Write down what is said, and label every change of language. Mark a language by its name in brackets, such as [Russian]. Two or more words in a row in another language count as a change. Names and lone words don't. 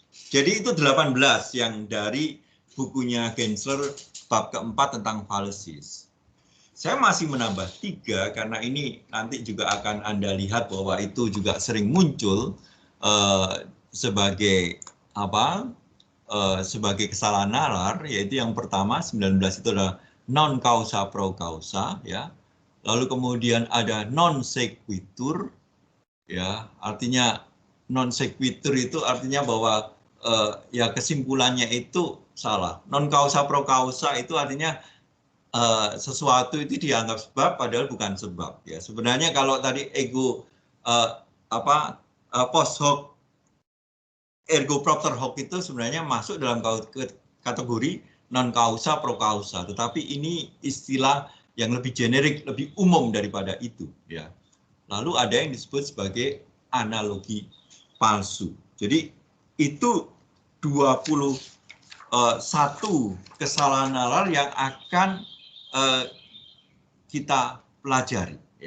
[Indonesian] Jadi itu 18 yang dari bukunya Gensler bab keempat tentang fallacies. Saya masih menambah 3 karena ini nanti juga akan Anda lihat bahwa itu juga sering muncul sebagai sebagai kesalahan nalar, yaitu yang pertama 19 itu adalah [Latin] non causa pro causa [Indonesian] ya. Lalu kemudian ada [Latin] non sequitur, [Indonesian] ya, artinya [Latin] non sequitur [Indonesian] itu artinya bahwa ya kesimpulannya itu salah. [Latin] Non causa pro causa [Indonesian] itu artinya sesuatu itu dianggap sebab padahal bukan sebab. Ya, sebenarnya kalau tadi [Latin] post hoc ergo propter hoc [Indonesian] itu sebenarnya masuk dalam kategori [Latin] non causa pro causa. [Indonesian] Tetapi ini istilah yang lebih generik, lebih umum daripada itu ya. Lalu ada yang disebut sebagai analogi palsu. Jadi itu 20 satu kesalahan nalar yang akan kita pelajari, ya.